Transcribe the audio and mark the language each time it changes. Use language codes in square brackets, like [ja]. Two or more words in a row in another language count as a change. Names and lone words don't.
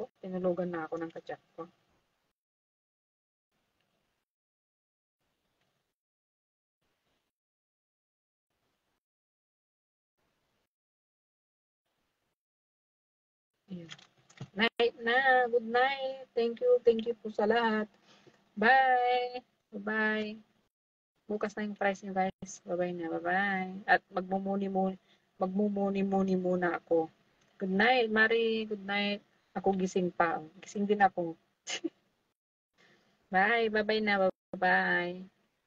[tl] Tinulugan na ako ng kachat ko. Ayan. Night na. [en] Good night. Thank you [tl] po sa lahat. [en] Bye. Bye-bye. [tl] Bukas na yung price niyo guys. [en] Bye-bye na. Bye-bye. [tl] At magmumuni muna ako. [en] Good night, Mari. Good night. [tl] Ako gising pa. Gising din ako. [en] Bye. Bye-bye na. Bye-bye.